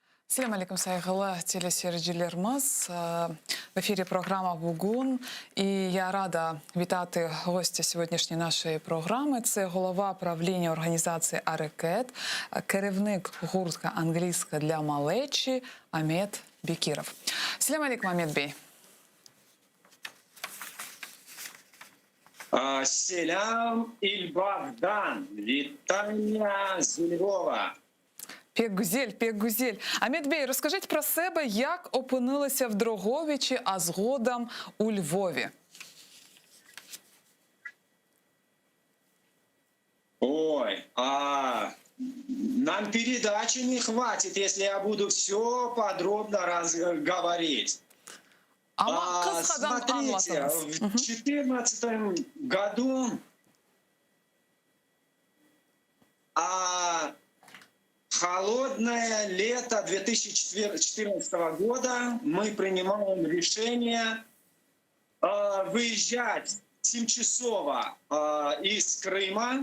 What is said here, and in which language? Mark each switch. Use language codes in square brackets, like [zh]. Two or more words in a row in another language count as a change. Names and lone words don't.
[ar] السلام عليكم, [crh] сайгылы телесерджілеріміз. [uk] В ефірі програма «Бугун». І я рада вітати гостя сьогоднішньої нашої програми. Це голова правління організації «Арекет», керівник гуртка «Англійська для малечі» Амет Бекіров. [ar] السلام عليكم, [crh] Амет бей. [uk] Селям Іль-Богдан, вітання з Львова. [crh] Пек гузель. Амет бей, [uk] розкажіть про себе, як опинилися в Дрогобичі, а згодом у Львові. Ой, [ru] нам передачи не хватит, если я буду все подробно говорить. Смотрите, в 2014 году холодное лето 2014 года мы принимаем решение выезжать тимчасово из Крыма.